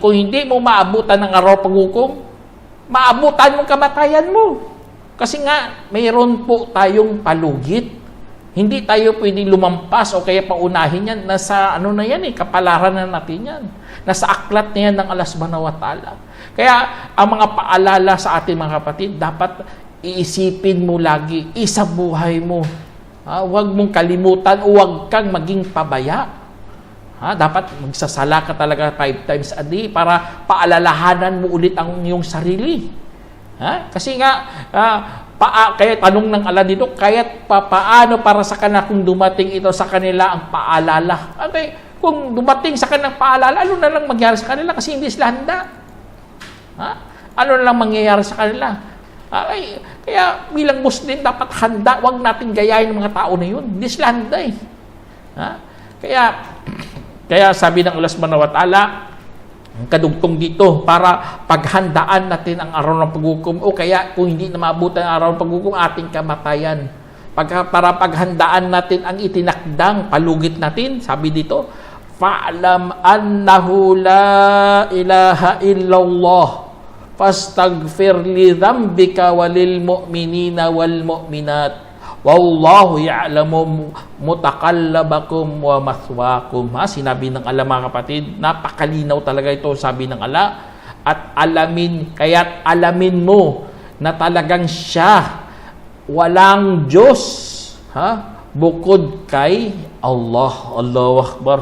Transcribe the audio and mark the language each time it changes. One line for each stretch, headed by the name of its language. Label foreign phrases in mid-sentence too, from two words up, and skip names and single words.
Filipino: Kung hindi mo maabutan ng araw paghukom, maabutan mo kamatayan mo. Kasi nga, mayroon po tayong palugit. Hindi tayo pwedeng lumampas o kaya paunahin yan. Nasa na yan kapalaran na natin yan. Nasa aklat na yan ng Allah
Arabic: سبحانه وتعالى.
Filipino: Kaya ang mga paalala sa ating mga kapatid, dapat iisipin mo lagi, isa buhay mo. Huwag mong kalimutan o huwag kang maging pabaya. Dapat magsasala ka talaga 5
English: times a day
Filipino: para paalalahanan mo ulit ang iyong sarili. Kasi nga, kaya tanong ng Allah dito, kaya't paano para sa kanila kung dumating ito sa kanila ang paalala? Okay, kung dumating sa kanilang paalala, ano na lang magyari sa kanila kasi hindi sila handa. Ano na lang mangyayari sa kanila? Kaya bilang Muslim, dapat handa. Huwag natin gayahin ng mga tao na yun. Hindi sila handa eh. Kaya sabi ng Allah
Arabic: سبحانه وتعالى,
Filipino: ang kadugtong dito, para paghandaan natin ang araw ng paghukom, o kaya kung hindi na maabutan ang araw ng paghukom, ating kamatayan. Para paghandaan natin ang itinakdang palugit natin, sabi dito,
Arabic: فاعلم أنه لا إله إلا الله فاستغفر لذنبك وللمؤمنين والمؤمنات والله يعلم متقلبكم ومثواكم.
Filipino: Sinabi ng Allah, mga kapatid, napakalinaw talaga ito, sabi ng Allah. At kaya't alamin mo na talagang siya, walang Diyos bukod kay Allah.
Arabic: الله أكبر.